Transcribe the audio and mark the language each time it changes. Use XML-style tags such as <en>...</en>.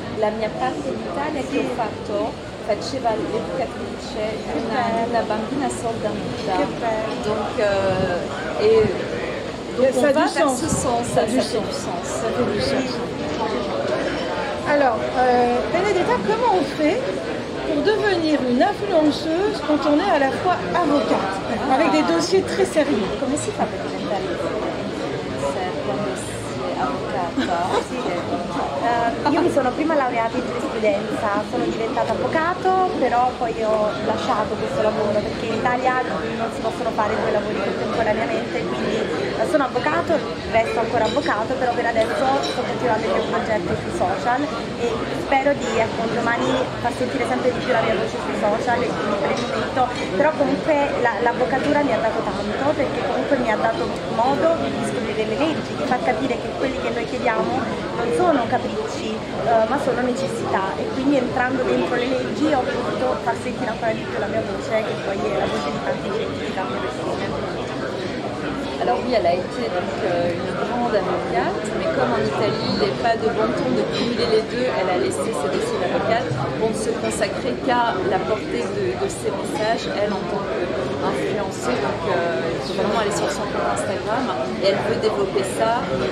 <it>La mia parte d'Italia che ho fatto faceva l'educatrice di una bambina sorda muta.</it> <fr>Donc on va vers ce sens, ça fait du sens. Alors, Benedetta, comment on fait pour devenir une influenceuse quand on est à la fois avocate, avec des dossiers très sérieux?</fr> <it>Come si fa per diventare influencer quando si è avvocata? Io mi sono prima laureata in giurisprudenza, sono diventata avvocato, però poi ho lasciato questo lavoro perché in Italia non si possono fare due lavori contemporaneamente, quindi sono avvocato, resto ancora avvocato, però per adesso sto continuando il mio progetto sui social e spero di domani far sentire sempre di più la mia voce sui social, e quindi per il momento, però comunque l'avvocatura mi ha dato tanto, perché comunque mi ha dato modo di scoprire le leggi, di far capire che quelli che noi chiediamo non sono capricci, ma sono necessità, e quindi entrando dentro le leggi ho potuto far sentire ancora di più la mia voce, che poi è la voce di tanti gente, di tante persone.</it> <fr>Alors oui, elle a été donc une grande avocate, mais comme en Italie, il n'est pas de bon ton de cumuler les deux, elle a laissé ses dossiers d'avocate pour ne se consacrer qu'à la portée de ses messages, elle en tant qu'influenceuse. Donc il faut vraiment aller sur son compte Instagram et elle veut développer ça.</fr>